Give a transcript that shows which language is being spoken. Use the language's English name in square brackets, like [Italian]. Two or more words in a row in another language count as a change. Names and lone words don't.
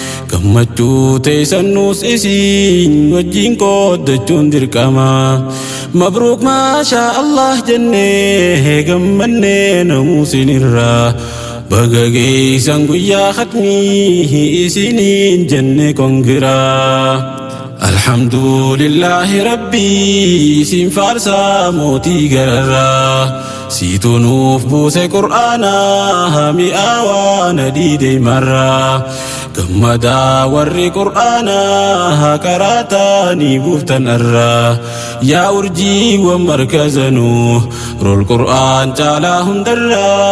[Oromo] Gammachuu teessannuus isin wajjin qooddachuun dirqama. [Arabic] مبروك ما شاء الله [Oromo] jennee gammannee namuu sinirra. Baga geessan guyyaa khatmii isiniin jenne kongiraa. [Arabic] الحمد لله ربي، [Oromo] isin faarsa mootii gararraa. Siitu nuuf buuse Qur'aana, mi'aawaa na dhiide marra. Gammada warri Qur'aana, qaraataani buuftan arra. Yaa urjii wa markazanu, rol Qur'aan caalaa hundarra.